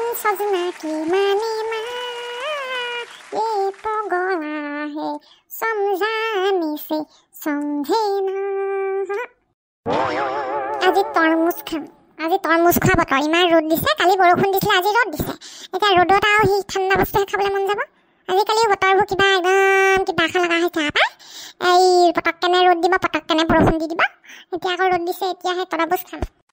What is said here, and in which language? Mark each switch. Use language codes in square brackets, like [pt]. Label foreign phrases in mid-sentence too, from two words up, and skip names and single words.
[hi] सजना की माने माँ ये पगला है समझाने से समझे ना [as] আজি তৰমুজ খাম আজি তৰমুজ খোৱা বতৰ ইমান ৰ'দ দিছে কালি বৰষুণ দিছিলে আজি ৰ'দ দিছে এতিয়া ৰ'দত আৰু সেই ঠাণ্ডা বস্তুহে খাবলৈ মন যাব আজিকালি বতৰবোৰ কিবা একদম কিবা খা লগা হৈছে আপা এই পটককেনে ৰ'দ দিব পটককেনে বৰষুণ দি দিব এতিয়া আকৌ ৰ'দ দিছে এতিয়াহে তৰমুজ খাম